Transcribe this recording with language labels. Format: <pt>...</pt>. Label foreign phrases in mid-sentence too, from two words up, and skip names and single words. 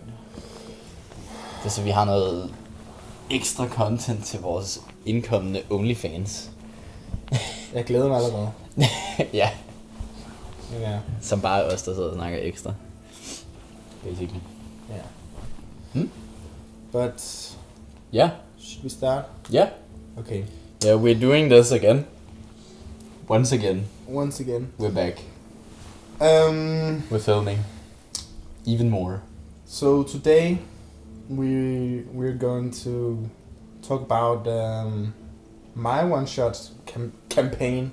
<da>Det er så, vi har noget ekstra content til vores indkommende OnlyFans. Jeg glæder mig allerede. Ja. Ja. Som bare os, der sidder og snakker ekstra. Basically. Ja.</da> <en>But... Yeah. Should we start? Yeah. Okay. Yeah, we're doing this again. Once again. We're back. We're filming. Even more. So today we're going to talk about my one-shot campaign.</en>